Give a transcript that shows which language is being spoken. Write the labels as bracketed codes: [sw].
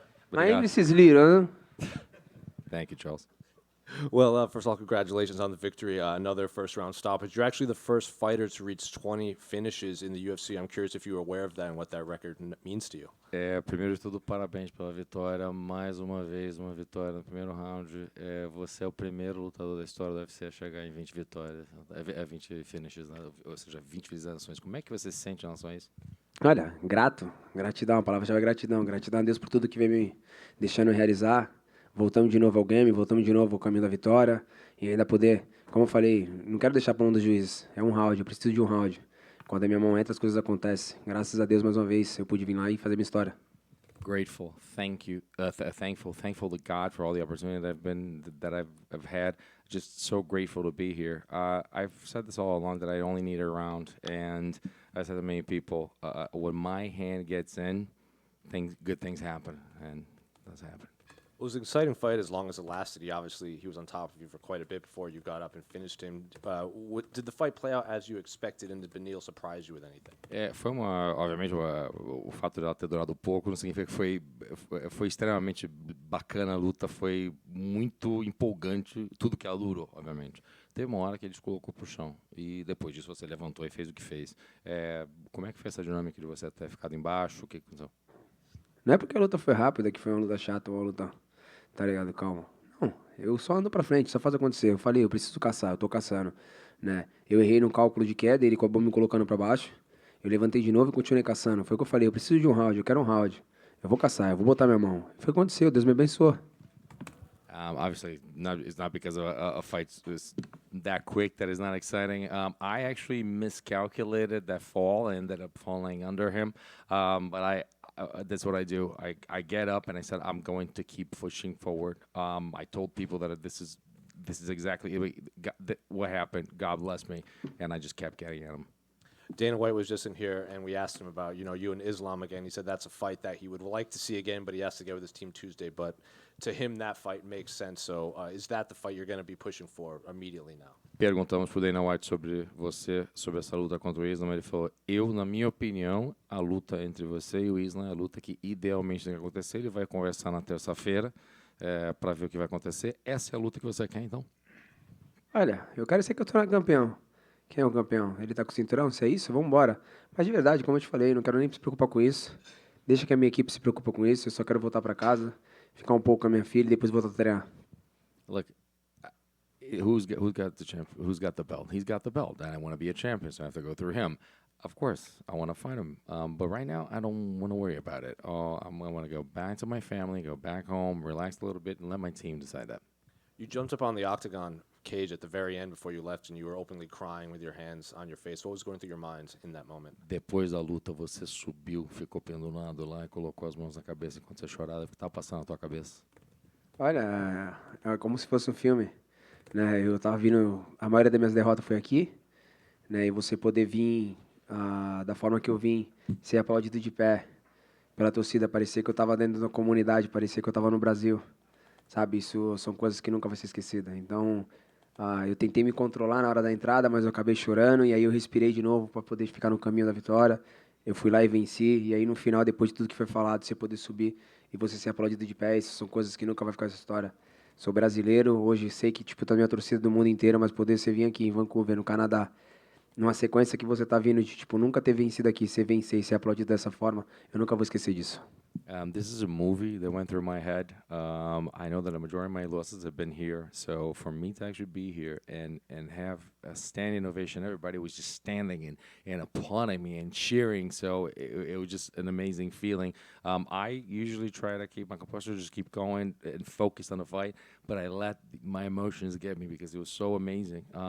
[en] My English is little, huh? Thank you, Charles. Well, first of all, congratulations on the victory. Another first-round stoppage. You're actually the first fighter to reach 20 finishes in the UFC. I'm curious if you were aware of that and what that record means to you. [pt] Primeiro de tudo, parabéns pela vitória. Mais uma vez, uma vitória no primeiro round. Você é o primeiro lutador da história do UFC a chegar em 20 vitórias. [en] 20 finishes, [pt] né? Ou seja, 20 finalizações. Como é que você se sente em relação a isso? Olha, gratidão, a palavra-chave é gratidão. Gratidão a Deus por tudo que vem me deixando realizar. Voltamos de novo ao game, voltamos de novo ao caminho da vitória. E ainda poder, como eu falei, não quero deixar para mão dos juízes. É um round, eu preciso de um round. Quando a minha mão entra, as coisas acontecem. Graças a Deus, mais uma vez, eu pude vir lá e fazer minha história. [en] Grateful, thank you, thankful to God for all the opportunity that I've had. Just so grateful to be here. I've said this all along that I only need a round, and I said to many people, when my hand gets in, good things happen, and that's happened. It was an exciting fight as long as it lasted. He was on top of you for quite a bit before you got up and finished him. Did the fight play out as you expected, and did Beneil surprise you with anything? [pt] Obviamente, o fato de ela ter durado pouco não significa que foi extremamente bacana a luta, foi muito empolgante, tudo que ela durou, obviamente. Teve uma hora que ele te colocou pro chão, e depois disso você levantou e fez o que fez. Como é que foi essa dinâmica de você ter ficado embaixo? O que aconteceu? Não é porque a luta foi rápida que foi uma luta chata ou uma luta, tá ligado? Calma. Não, eu só ando pra frente, só faz acontecer. Eu falei, eu preciso caçar, eu tô caçando, né? Eu errei no cálculo de queda, ele acabou me colocando pra baixo. Eu levantei de novo e continuei caçando. Foi o que eu falei, eu preciso de um round, eu quero um round. Eu vou caçar, eu vou botar minha mão. Foi o que aconteceu, Deus me abençoou. [en] Obviously, it's not because a fight is that quick that is not exciting. I actually miscalculated that fall. I ended up falling under him. But that's what I do. I get up and I said, I'm going to keep pushing forward. I told people that this is exactly what happened. God bless me. And I just kept getting at him. Dana White was just in here, and we asked him about, you and Islam again. He said that's a fight that he would like to see again, but he has to get with his team Tuesday. But to him, that fight makes sense. So is that the fight you're going to be pushing for immediately now? [pt] Perguntamos pro Dana White sobre essa luta contra o Islam. Ele falou, na minha opinião, a luta entre você e o Islam é a luta que idealmente tem que acontecer. Ele vai conversar na terça-feira para ver o que vai acontecer. Essa é a luta que você quer, então? Olha, eu quero ser campeão. Quem é o campeão? Ele tá com o cinturão? Se é isso, vamos embora. Mas de verdade, como eu te falei, não quero nem se preocupar com isso. Deixa que a minha equipe se preocupe com isso. Eu só quero voltar para casa, ficar um pouco com a minha filha e depois voltar a treinar. [en] Look, who's got the belt? He's got the belt, and I want to be a champion, so I have to go through him. Of course, I want to fight him, but right now I don't want to worry about it. I want to go back to my family, go back home, relax a little bit, and let my team decide that. You jumped up on the octagon cage at the very end before you left, and you were openly crying with your hands on your face. What was going through your mind in that moment? [pt] Depois da luta, você subiu, ficou pendurado lá e colocou as mãos na cabeça enquanto você chorava. O que estava passando na tua cabeça? Olha, é como se fosse um filme, né? Eu tava vindo, a maioria das minhas derrotas foi aqui, né? E você poder vir da forma que eu vim, ser aplaudido de pé pela torcida, parecer que eu tava dentro da comunidade, parecer que eu tava no Brasil, sabe? Isso são coisas que nunca vai ser esquecidas. Então, eu tentei me controlar na hora da entrada, mas eu acabei chorando e aí eu respirei de novo para poder ficar no caminho da vitória. Eu fui lá e venci, e aí no final, depois de tudo que foi falado, você poder subir e você ser aplaudido de pé, isso são coisas que nunca vai ficar essa história. Sou brasileiro, hoje sei que tá minha torcida do mundo inteiro, mas poder você vir aqui em Vancouver, no Canadá, numa sequência que você tá vindo de, nunca ter vencido aqui, você vencer e ser aplaudido dessa forma, eu nunca vou esquecer disso. [en] This is a movie that went through my head. I know that a majority of my losses have been here, so for me to actually be here and have a standing ovation, everybody was just standing and applauding me and cheering, so it was just an amazing feeling. I usually try to keep my composure, just keep going and focus on the fight, but I let my emotions get me because it was so amazing.